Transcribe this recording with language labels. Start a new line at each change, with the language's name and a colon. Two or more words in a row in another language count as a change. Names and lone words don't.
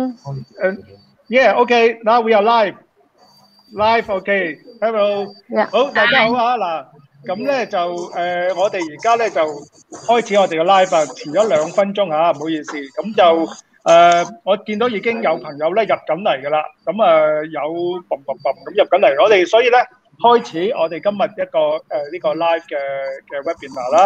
English: Yeah, okay. Now we are live. Live, okay. Hello.
Cantonese: 好，大家好啊。嗱，咁咧就我哋而家咧就開始我哋嘅 live 啊，遲咗2分鐘嚇，唔好意思。咁就我見到已經有朋友咧入緊嚟㗎啦。咁有噉入緊嚟，我哋所以咧開始我哋今日一個呢個 live 嘅 webinar 啦。